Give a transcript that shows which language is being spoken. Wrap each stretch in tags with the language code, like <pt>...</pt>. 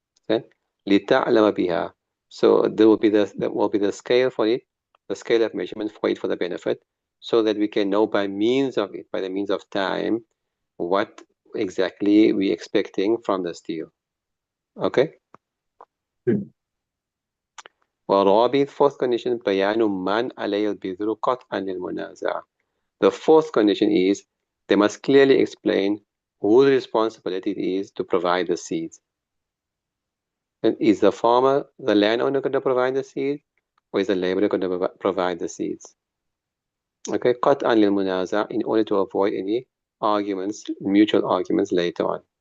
<ar>Okay? لِتَعْلَمَ بِهَا.</ar> <en>So there will be the scale for it, the scale of measurement for it, for the benefit, so that we can know by means of it, by the means of time, what exactly we're expecting from the deal. Okay?</en> <ar>والرابع,</ar> <en>fourth condition,</en> <ar>بيان من عليه البذر قطعا للمنازعة.</ar> <en>The fourth condition is they must clearly explain whose responsibility it is to provide the seeds. And is the farmer, the landowner, going to provide the seed, or is the laborer going to provide the seeds? Okay,</en> <ar>قطعا للمنازعة,</ar> <en>in order to avoid any arguments, mutual arguments later on.</en>